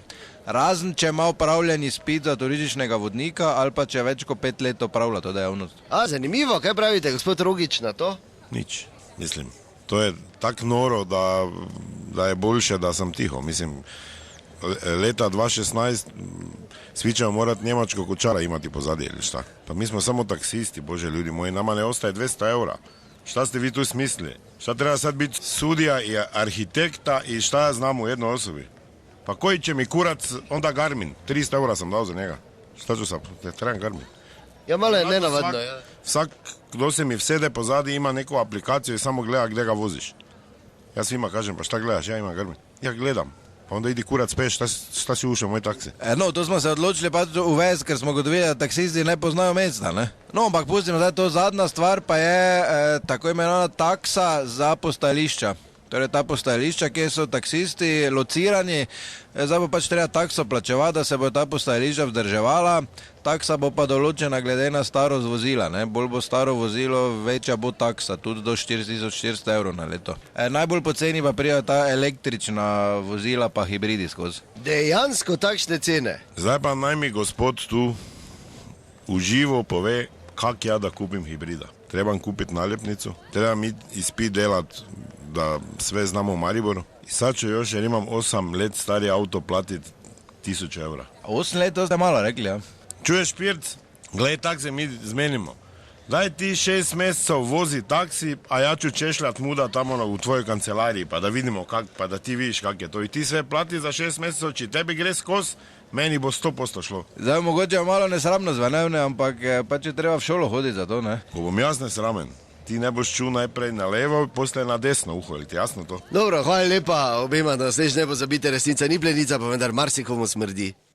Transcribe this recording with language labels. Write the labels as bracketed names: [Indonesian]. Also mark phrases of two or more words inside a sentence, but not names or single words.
[Slovenian] Razen, če ima opravljen izpit za turističnega vodnika ali pa če več kot 5 let opravlja to dejavnost. Zanimivo, kaj pravite, gospod Rogič, na to? Nič, mislim. To je tako noro, da je boljše, da sem tiho. [Croatian] Mislim, leta 2016 svi ćemo morati njemačkog kočara imati pozadje ili šta. Pa mi smo samo taksisti, bože ljudi moji, nama ne ostaje 200 eura. Šta ste vi tu smislili? Šta treba sad biti sudija i arhitekta i šta ja znam u jednoj osobi? Pa koji će mi kurac, onda Garmin, 300 eura sam dao za njega. Šta ću sad, trebam Garmin. [Slovenian] Ja, malo je nenavadno. Vsak, kdo se mi vsede pozadi, [Croatian] ima neku aplikaciju i samo gleda gdje ga voziš. Ja svima kažem, pa šta gledaš, ja imam Garmin. Ja gledam. Pa onda idi kurac peš, šta si ušao u moj taksi? [Slovenian] No, to smo se odločili pa uvesti, ker smo gotovili, da taksisti ne poznajo mesta, ne? No, ampak pustimo, da to zadnja stvar pa je tako imenovana taksa za postajališča. Torej ta postajališča, kjer so taksisti locirani, zdaj bo pač treba takso plačevati, da se bo ta postajališča vzdrževala. Taksa bo pa določena glede na starost vozila, ne? Bolj bo staro vozilo, večja bo taksa, tudi do 4400 evrov na leto. Najbolj poceni pa prijajo ta električna vozila pa hibridi skozi. Dejansko takšne cene? Zdaj pa naj mi gospod tu uživo pove, [Croatian] kak ja da kupim hibrida. Trebam kupiti naljepnicu, trebam [Slovenian] izpit delat [Croatian] da sve znamo u Mariboru. I sad ću još, jer imam 8 let stari auto, platit 1000 eura. [Slovenian] 8 let, to ste malo rekli, ja. [Croatian] Čuješ, Pirc? Gledaj, [Slovenian] tak se mi zmenimo. [Croatian] Daj ti 6 mjesecev vozi taksi, a ja ću češljat muda tamo u tvojoj kancelariji, pa da vidimo pa da ti vidiš kak je to. I ti sve plati za 6 mjesecev, [Slovenian] či tebi gre skos, meni bo 100% šlo. Zdaj mogoče malo nesramno zvenevne, ampak pa če treba v šolo hoditi za to, ne? Ko bom jaz nesramen. Ti ne boš čul najprej na levo, poslej na desno uho, ali ti jasno to? Dobro, hvala lepa obema, da se ne pozabite, resnica ni plenica, pa vendar marsikomu smrdi.